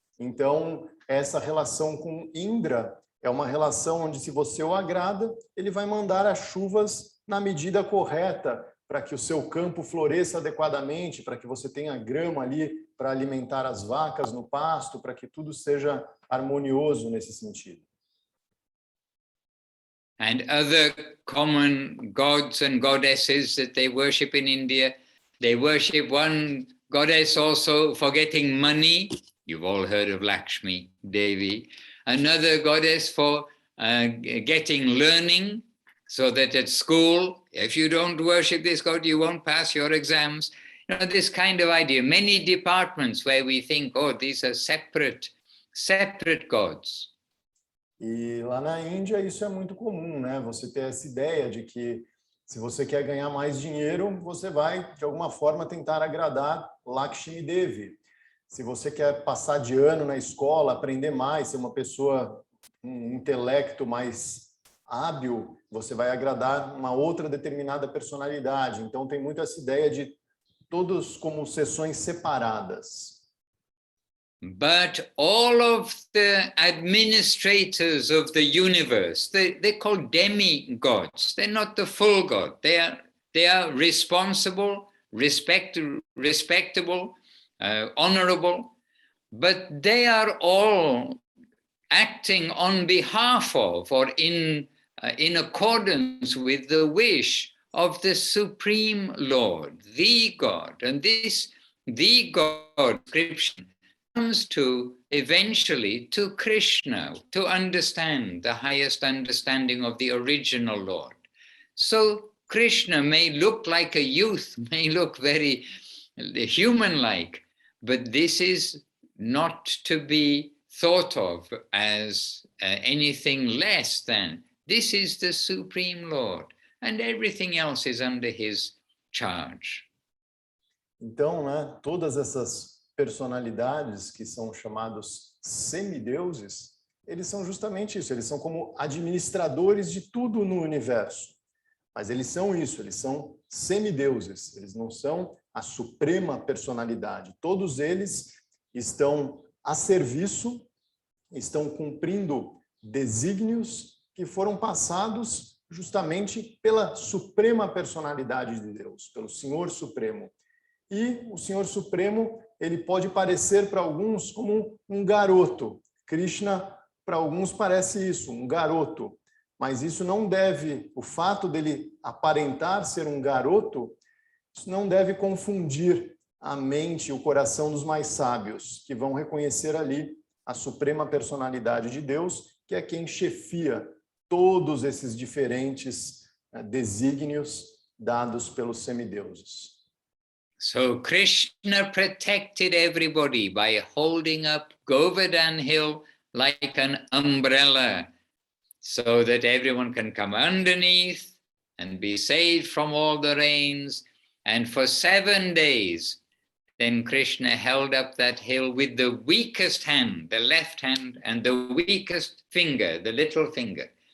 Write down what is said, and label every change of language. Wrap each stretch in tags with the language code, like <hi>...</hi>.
<pt>Então, essa relação com Indra é uma relação onde, se você o agrada, ele vai mandar as chuvas na medida correta para que o seu campo floresça adequadamente, para que você tenha grama ali para alimentar as vacas no pasto, para que tudo seja harmonioso nesse sentido.</pt> <en>And other common gods and goddesses that they worship in India, they worship one goddess also for getting money. You've all heard of Lakshmi Devi. Another goddess for getting learning, so that at school, if you don't worship this god, you won't pass your exams. You know, this kind of idea. Many departments where we think, oh, these are separate gods.</en> <pt>E lá na Índia isso é muito comum, né? Você ter essa ideia de que se você quer ganhar mais dinheiro, você vai, de alguma forma, tentar agradar Lakshmi Devi. Se você quer passar de ano na escola, aprender mais, ser uma pessoa, um intelecto mais hábil, você vai agradar uma outra determinada personalidade. Então, tem muito essa ideia de todos como sessões separadas.</pt> <en>But all of the administrators of the universe, they're called demigods. They're not the full god. They are responsible, respectable, honorable, but they are all acting on behalf of or in accordance with the wish of the Supreme Lord, the God. And this, the God description, comes to eventually to Krishna, to understand the highest understanding of the original Lord. So Krishna may look like a youth, may look very human-like, but this is not to be thought of as anything less than. This is the Supreme Lord, and everything else is under his charge.</en> <pt>Então, né, todas essas personalidades que são chamados semideuses, eles são justamente isso, eles são como administradores de tudo no universo. Mas eles são isso, eles são semideuses, eles não são a suprema personalidade. Todos eles estão a serviço, estão cumprindo desígnios que foram passados justamente pela suprema personalidade de Deus, pelo Senhor Supremo. E o Senhor Supremo, ele pode parecer para alguns como um garoto. Krishna, para alguns, parece isso, um garoto. Mas isso não deve, o fato dele aparentar ser um garoto, isso não deve confundir a mente e o coração dos mais sábios, que vão reconhecer ali a suprema personalidade de Deus, que é quem chefia todos esses diferentes desígnios dados pelos semideuses.</pt> <en>So Krishna protected everybody by holding up Govardhan Hill like an umbrella, so that everyone can come underneath and be saved from all the rains. And for 7 days, then Krishna held up that hill with the weakest hand, the left hand, and the weakest finger, the little finger.</en>